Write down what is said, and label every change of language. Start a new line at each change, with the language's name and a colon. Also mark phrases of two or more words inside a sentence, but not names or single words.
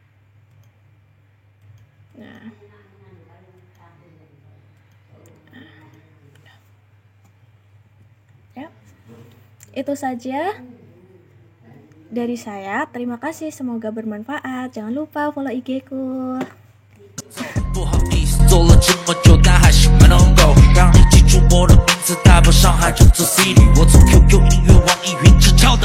Indonesian: Nah, ya, itu saja dari saya. Terima kasih, semoga bermanfaat. Jangan lupa follow IG ku.
Chinese: 不好意思，做了这么久，但还是没能够让你记住我的名字，代表上海这座 city。我从 QQ 音乐、网易云之